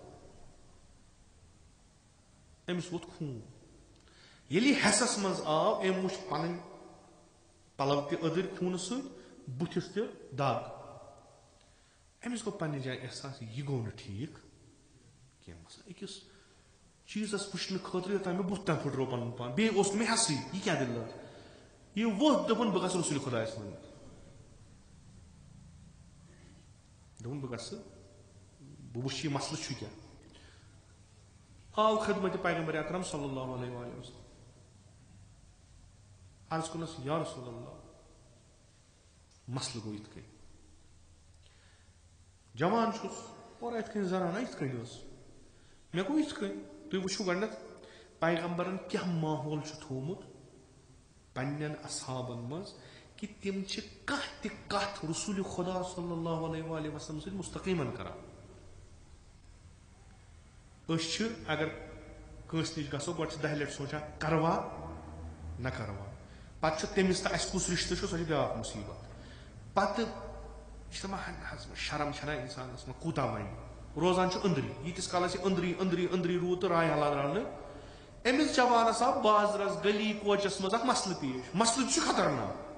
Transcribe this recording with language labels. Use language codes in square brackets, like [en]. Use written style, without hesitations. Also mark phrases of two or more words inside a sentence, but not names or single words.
[ks] أمِس ووت خوٗن ییٚلہِ یہِ حٮ۪سس منٛز آو أمۍ وٕچھ پنٕنۍ پلو تہِ أدٕرۍ خوٗنہٕ سۭتۍ بٕتھِس تہِ دگ أمِس گوٚو پننہِ جایہِ احساس یہِ گوٚو نہٕ ٹھیٖک کینٛہہ مثلاً أکِس چیٖزس وٕچھنہٕ خٲطرٕ یوٚتانۍ مےٚ بُتھ تام پھٕٹرو پنُن پان بیٚیہِ اوس نہٕ مےٚ حٮ۪سٕے یہِ کیٛاہ دٔلیٖل یہِ ووٚتھ دوٚپُن بہٕ گژھٕ رسوٗلِ خۄدایس ونُن دوٚپُن بہٕ گژھٕ بہٕ وٕچھِ یہِ مسلہٕ چھُ کیٛاہ آو خدمتِ پیغمبر اکرم [ar] صلی اللہ علیہ وآلہ وسلم [ks] عرض کوٚرنس [ar] یا رسول اللہ [ks] مسلہٕ گوٚو یِتھ کٔنۍ جوان چھُس اور یِتھ کٔنۍ زنان یِتھ کٔنۍ ٲس مےٚ گوٚو یِتھ کٔنۍ تُہۍ وٕچھِو گۄڈنٮ۪تھ پیغمبرن کیٛاہ ماحول چھُ تھوٚومُت پننٮ۪ن اصحابن منٛز کہِ تِم چھِ کانٛہہ تہِ کتھ رسوٗلِ خۄدا [ar] صلی اللہ علیہ وآلہ وسلم [ks] سۭتۍ مستقیٖمن کران أسۍ چھِ اگر کٲنٛسہِ نِش گژھو گۄڈٕ چھِ 10 لٹہِ سونٛچان کروا نہ کروا پتہٕ چھُ تٔمِس تہٕ اَسہِ کُس رِشتہٕ چھُ سۄ چھِ بیٛاکھ مُصیٖبت پتہٕ یہِ چھِ دپان حظ شرم چھنہ انسانس منٛز کوٗتاہ وَنہِ روزان چھُ أنٛدری ییٖتِس کالس یہِ أنٛدری روٗد تہٕ راے حلال درٛاو أمِس جوانس آو بازرس گلی کوچس منٛز اکھ مسلہٕ پیش مسلہٕ چھُ خطرناک